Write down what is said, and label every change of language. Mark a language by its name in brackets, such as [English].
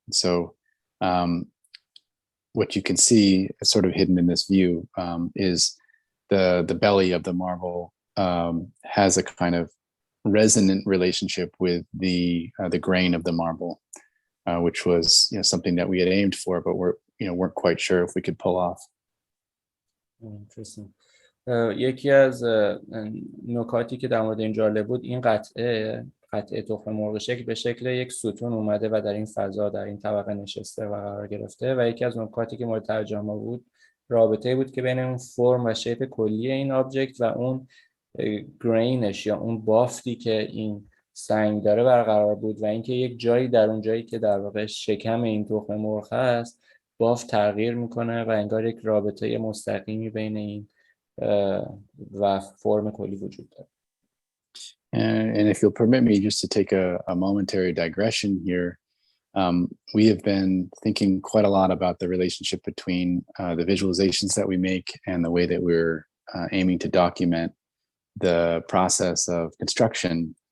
[English] So what you can see sort of hidden in this view is the belly of the marble has a kind of resonant relationship with the grain of the marble, which was something that we had aimed for, but weren't quite sure if we could pull off. Interesting. [Persian] یکی از نکاتی که در مورد این جالب بود، این قطعه تخم مرغ شکل به شکل یک ستون اومده و در این فضا، در این طبقه نشسته و قرار گرفته، و یکی از نکاتی که مورد توجه ما بود رابطه بود که بین اون فرم و شیپ کلی این آبجکت و اون گرینش یا اون بافتی که این سنگ داره برقرار بود، و اینکه یک جایی در اون جایی که در واقع شکم این تخم مرغ هست بافت تغییر میکنه و انگار یک رابطه مستقیمی بین این و فرم کلی وجود داره. [English] And if you'll permit me just to take a momentary digression here, we have been thinking quite a lot about the relationship between the visualizations that we make and the way that we're aiming to document the process of construction.